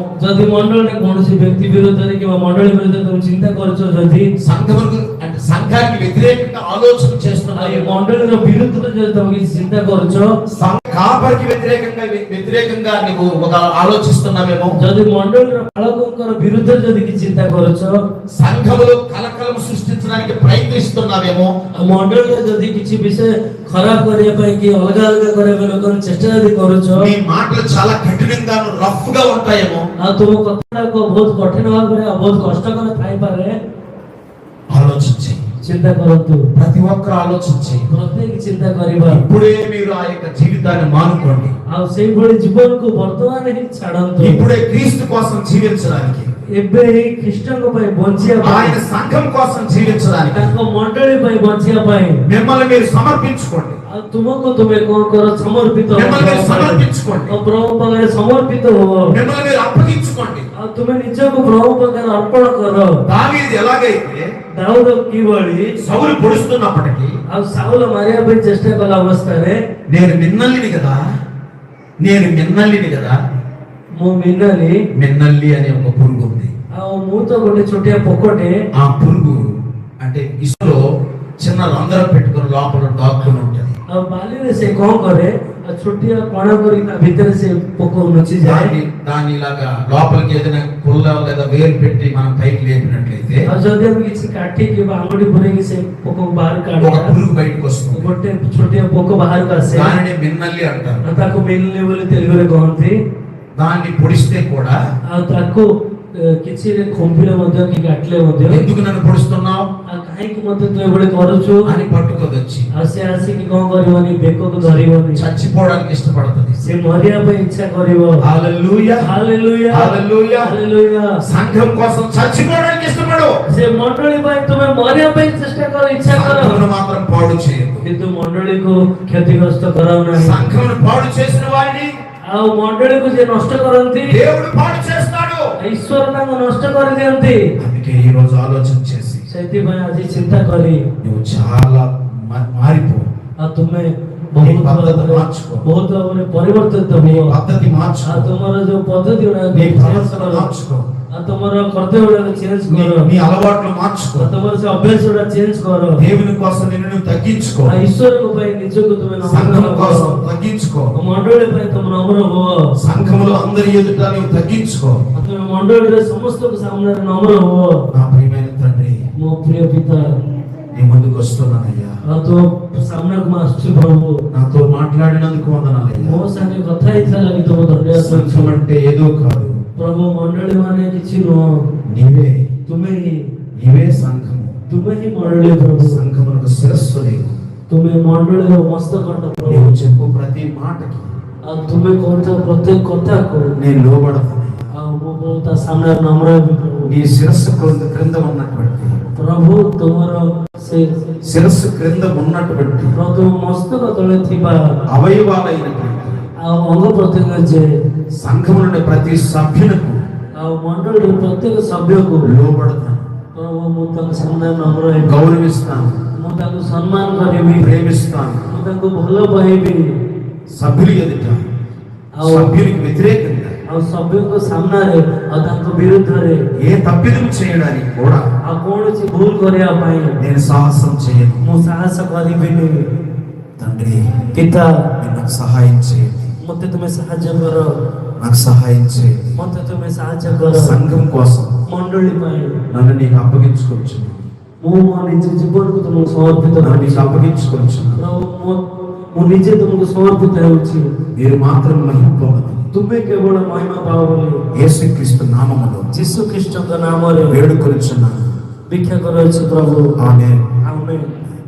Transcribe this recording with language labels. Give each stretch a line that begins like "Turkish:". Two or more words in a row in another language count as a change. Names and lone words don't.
Odia: ଯଦି ମଣ୍ଡଳୀ କୌଣସି ବ୍ୟକ୍ତି ବିରୁଦ୍ଧରେ କିମ୍ବା ମଣ୍ଡଳୀ ବିରୁଦ୍ଧରେ ତମେ ଚିନ୍ତା କରୁଛ, ଯଦି
Telugu: సంఘముకు అంటే సంఘానికి వ్యతిరేకంగా ఆలోచన
Odia: ଆଉ ଏ
Telugu: చేస్తున్నావేమో,
Odia: ମଣ୍ଡଳୀର ବିରୁଦ୍ଧରେ ଯଦି ତମେ କିଛି ଚିନ୍ତା କରୁଛ,
Telugu: కాపరికి వ్యతిరేకంగా నువ్వు ఒక ఆలోచిస్తున్నావేమో,
Odia: ଯଦି ମଣ୍ଡଳୀର ପାଳକଙ୍କର ବିରୁଦ୍ଧରେ ଯଦି କିଛି ଚିନ୍ତା କରୁଛ,
Telugu: సంఘములో కలకలం సృష్టించడానికి ప్రయత్నిస్తున్నావేమో,
Odia: ଆଉ ମଣ୍ଡଳୀରେ ଯଦି କିଛି ବିଷୟ ଖରାପ କରିବା ପାଇଁ କି ଅଲଗା ଅଲଗା କରିବା ପାଇଁ ଲୋକମାନେ ଚେଷ୍ଟା ଯଦି କରୁଛ,
Telugu: నీ మాటలు చాలా కఠినంగా రఫ్ గా ఉంటాయేమో,
Odia: ଆଉ ତୁମ କଥାଟା ବହୁତ କଠିନ ଭାବରେ ଆଉ ବହୁତ କଷ୍ଟକର ଥାଇପାରେ,
Telugu: ఆలోచించి
Odia: ଚିନ୍ତା କରନ୍ତୁ,
Telugu: ప్రతి ఒక్కరు ఆలోచించి
Odia: ପ୍ରତ୍ୟେକ ଚିନ୍ତା କରିବା
Telugu: ఇప్పుడే మీరు ఆ యొక్క జీవితాన్ని మానుకోండి.
Odia: ଆଉ ସେଇଭଳି ଜୀବନକୁ ବର୍ତ୍ତମାନ ହିଁ ଛାଡନ୍ତୁ।
Telugu: ఇప్పుడే క్రీస్తు కోసం జీవించడానికి,
Odia: ଏବେ ହିଁ ଖ୍ରୀଷ୍ଟଙ୍କ ପାଇଁ ବଞ୍ଚିବା
Telugu: ఆయన
Odia: ପାଇଁ,
Telugu: సంఘం కోసం జీవించడానికి
Odia: ତାଙ୍କ ମଣ୍ଡଳୀ ପାଇଁ ବଞ୍ଚିବା ପାଇଁ
Telugu: మిమ్మల్ని మీరు సమర్పించుకోండి.
Odia: ଆଉ ତୁମକୁ ତୁମେ କଣ କର? ସମର୍ପିତ ହୁଅ।
Telugu: మిమ్మల్ని మీరు సమర్పించుకోండి.
Odia: ଆଉ ପ୍ରଭୁ ପାଖରେ ସମର୍ପିତ ହୁଅ।
Telugu: మిమ్మల్ని మీరు అప్పగించుకోండి.
Odia: ଆଉ ତୁମେ ନିଜକୁ ପ୍ରଭୁ ପାଖରେ ଅର୍ପଣ କର।
Telugu: దావీదు ఎలాగైతే
Odia: ଦାଉଦ କିଭଳି
Telugu: సౌలు పొడుస్తున్నప్పటికీ
Odia: ଆଉ ସାଉଲ ମାରିବା ପାଇଁ ଚେଷ୍ଟା କଲା ଅବସ୍ଥାରେ,
Telugu: నేను మిన్నల్లిని కదా, నేను మిన్నల్లిని కదా,
Odia: ମୁଁ ମିନାଲି,
Telugu: మిన్నల్లి అనే ఒక పురుగు ఉంది.
Odia: ଆଉ ମୁଁ ତ ଗୋଟେ ଛୋଟିଆ ପୋକଟେ।
Telugu: ఆ పురుగు అంటే ఇసులో చిన్న రంధ్రం పెట్టుకుని లోపల దాక్కుని ఉంటుంది.
Odia: ଆଉ ବାଲିରେ ସେ କଣ କରେ? ଆଉ ଛୋଟିଆ କଣା କରି ତା ଭିତରେ ସେ ପୋକ ଲୁଚିଯାଏ।
Telugu: దాన్ని ఇలాగా లోపలికి ఏదైనా పుల్ల లేదా వేలు పెట్టి మనం పైకి లేపినట్లయితే
Odia: ଆଉ ଯଦି ଆମେ କିଛି କାଠି କିମ୍ବା ଆଙ୍ଗୁଠି ପୁରେଇକି ସେ ପୋକକୁ ବାହାର
Telugu: ఒక
Odia: କାଢିବା,
Telugu: పురుగు బయటకు వస్తుంది.
Odia: ଗୋଟେ ଛୋଟିଆ ପୋକ ବାହାରକୁ ଆସେ।
Telugu: దానిని మిన్నల్లి అంటారు.
Odia: ଆଉ ତାକୁ ମିଲନି ବୋଲି ତେଲୁଗୁରେ କହନ୍ତି।
Telugu: దాన్ని పొడిస్తే కూడా
Odia: ଆଉ ତାକୁ କିଛି ଖୋମ୍ପିଲେ ମଧ୍ୟ କି କାଟିଲେ ମଧ୍ୟ,
Telugu: ఎందుకు నన్ను పొడుస్తున్నావు
Odia: ଆଉ କାହିଁକି ମୋତେ ତୁ ଏଭଳି କରୁଛୁ?
Telugu: అని పట్టుకోదొచ్చి
Odia: ଆଉ ସେ ଆସିକି କଣ କରିବନି? ବେକକୁ ଧରିବନି,
Telugu: చచ్చిపోవడానికి ఇష్టపడుతుంది.
Odia: ସେ ମରିବା ପାଇଁ ଇଚ୍ଛା କରିବ।
Telugu: హల్లెలూయా,
Odia: ହାଲେଲୁୟା,
Telugu: హల్లెలూయా.
Odia: ହାଲେଲୁୟା।
Telugu: సంఘం కోసం చచ్చిపోవడానికి ఇష్టపడు,
Odia: ସେ ମଣ୍ଡଳୀ ପାଇଁ ତୁମେ ମରିବା ପାଇଁ ଚେଷ୍ଟା କର, ଇଚ୍ଛା କର,
Telugu: సంఘమును మాత్రం పాడు చేయదు.
Odia: କିନ୍ତୁ ମଣ୍ଡଳୀକୁ କ୍ଷତିଗ୍ରସ୍ତ କରାଉ ନାହିଁ।
Telugu: సంఘమును పాడు చేసిన వారిని
Odia: ଆଉ ମଣ୍ଡଳୀକୁ ଯିଏ ନଷ୍ଟ କରନ୍ତି,
Telugu: దేవుడు పాడు చేస్తాడు.
Odia: ଈଶ୍ୱର ତାଙ୍କୁ ନଷ୍ଟ କରିଦିଅନ୍ତି।
Telugu: అందుకే ఈ రోజు ఆలోచన చేసి
Odia: ସେଥିପାଇଁ ଆଜି ଚିନ୍ତା କରି
Telugu: నువ్వు చాలా మారిపో.
Odia: ଆଉ ତୁମେ
Telugu: నీ
Odia: ବହୁତ
Telugu: పద్ధతి
Odia: ଭାବରେ
Telugu: మార్చుకో.
Odia: ବହୁତ ଭାବରେ ପରିବର୍ତ୍ତିତ
Telugu: నీ
Odia: ହୁଅ।
Telugu: పద్ధతి
Odia: ଆଉ
Telugu: మార్చుకో.
Odia: ତୁମର ଯୋଉ ପଦ୍ଧତି
Telugu: నీ
Odia: ଗୁଡାକ
Telugu: ప్రవర్తన మార్చుకో.
Odia: ଆଉ ତୁମର କର୍ତ୍ତବ୍ୟ ଗୁଡାକ ଚେଞ୍ଜ କର।
Telugu: నీ అలవాట్లు మార్చుకో.
Odia: ଆଉ ତୁମର ସେ ଅଭ୍ୟାସ ଗୁଡା ଚେଞ୍ଜ କର।
Telugu: దేవుని కోసం నిన్ను నువ్వు తగ్గించుకో.
Odia: ଆଉ ଈଶ୍ୱରଙ୍କ ପାଇଁ ନିଜକୁ ତୁମେ ନମ୍ର
Telugu: సంఘం కోసం
Odia: କର।
Telugu: తగ్గించుకో.
Odia: ଆଉ ମଣ୍ଡଳୀ ପାଇଁ ତୁମେ ନମ୍ର ହୁଅ।
Telugu: సంఘములో అందరి ఎదుట నువ్వు తగ్గించుకో.
Odia: ଆଉ ତୁମେ ମଣ୍ଡଳୀରେ ସମସ୍ତଙ୍କ ସାମ୍ନାରେ ନମ୍ର ହୁଅ।
Telugu: నా ప్రియమైన తండ్రి,
Odia: ମୋ ప్రిୟ ପିତା,
Telugu: నీ ముందుకు వస్తున్నానయ్యా.
Odia: ଆଉ ତୋ ସାମ୍ନାକୁ ମୁଁ ଆସୁଛି ପ୍ରଭୁ।
Telugu: నాతో మాట్లాడినందుకు వందనాలయ్యా.
Odia: ମୋ ସାଙ୍ଗେ କଥା ହେଇଥିଲା ଲାଗି ତମ ଧନ୍ୟବାଦ
Telugu: సంఘం
Odia: ଦେଉଛି।
Telugu: అంటే ఏదో కాదు,
Odia: ପ୍ରଭୁ ମଣ୍ଡଳୀ ମାନେ କିଛି ନୁହଁ,
Telugu: నీవే.
Odia: ତୁମେ ହିଁ,
Telugu: నీవే సంఘము.
Odia: ତୁମେ ହିଁ ମଣ୍ଡଳୀ ପ୍ରଭୁ।
Telugu: సంఘమునకు శిరస్సు నీవు.
Odia: ତୁମେ ମଣ୍ଡଳୀର ମସ୍ତକଣ୍ଠ ପ୍ରଭୁ।
Telugu: నీవు చెప్పు ప్రతి మాటకి
Odia: ଆଉ ତୁମେ କହୁଥିବା ପ୍ରତ୍ୟେକ କଥାକୁ
Telugu: నేను లోబడతాను.
Odia: ଆଉ ମୁଁ ପ୍ରଭୁ ତା ସାମ୍ନାରେ ନମ୍ର ହେବି ପ୍ରଭୁ।
Telugu: నీ శిరస్సు క్రింద ఉన్నటువంటి,
Odia: ପ୍ରଭୁ ତୁମର ସେ
Telugu: శిరస్సు క్రింద ఉన్నటువంటి
Odia: ପ୍ରଭୁ ତୁମ ମସ୍ତକ ତଳେ ଥିବା
Telugu: అవయవాలైనటువంటి
Odia: ଆଉ ଅଙ୍ଗ ପ୍ରତ୍ୟଙ୍ଗ ଯେ
Telugu: సంఘములోని ప్రతి సభ్యులకు
Odia: ଆଉ ମଣ୍ଡଳୀର ପ୍ରତ୍ୟେକ ସଭ୍ୟକୁ
Telugu: లోబడతాను,
Odia: ପ୍ରଭు ମୁଁ ତାଙ୍କ ସାମ୍ନାରେ ନମ୍ର ହେବି।
Telugu: గౌరవిస్తాను,
Odia: ମୁଁ ତାଙ୍କୁ ସମ୍ମାନ କରିବି,
Telugu: ప్రేమిస్తాను.
Odia: ମୁଁ ତାଙ୍କୁ ଭଲ ପାଇବି।
Telugu: సభ్యులు ఎదుట,
Odia: ଆଉ
Telugu: సభ్యునికి వ్యతిరేకంగా
Odia: ଆଉ ସଭ୍ୟଙ୍କ ସାମ୍ନାରେ ଆଉ ତାଙ୍କ ବିରୁଦ୍ଧରେ
Telugu: ఏ తప్పిదం చేయడానికి కూడా
Odia: ଆଉ କୌଣସି ଭୁଲ କରିବା ପାଇଁ
Telugu: నేను సాహసం చేయను.
Odia: ମୁଁ ସାହସ କରିବିନି।
Telugu: తండ్రి,
Odia: ପିତା,
Telugu: నాకు సహాయం చేయండి,
Odia: ମୋତେ ତୁମେ ସାହାଯ୍ୟ କର,
Telugu: నాకు సహాయం చేయండి.
Odia: ମୋତେ ତୁମେ ସାହାଯ୍ୟ କର।
Telugu: సంఘం కోసం
Odia: ମଣ୍ଡଳୀ ପାଇଁ
Telugu: నన్ను నీకు అప్పగించుకొచ్చును.
Odia: ମୁଁ ମୋ ନିଜ ଜୀବନକୁ ତୁମକୁ ସମର୍ପିତ
Telugu: నన్ను
Odia: କରୁଛି।
Telugu: నీకు అప్పగించుకొచ్చును.
Odia: ପ୍ରଭୁ ମୁଁ ନିଜେ ତୁମକୁ ସମର୍ପିତ ହେଉଛି।
Telugu: మీరు మాత్రం మహిమ పొందమని
Odia: ତୁମେ କେବଳ ମହିମା ପାଅ ବୋଲି
Telugu: యేసుక్రీస్తు నామములో
Odia: ଯୀଶୁ ଖ୍ରୀଷ୍ଟଙ୍କ ନାମରେ
Telugu: వేడుకొనుచున్నాను.
Odia: ଭିକ୍ଷା କରୁଅଛି ପ୍ରଭୁ।
Telugu: ఆమేన్.
Odia: ଆମେନ୍।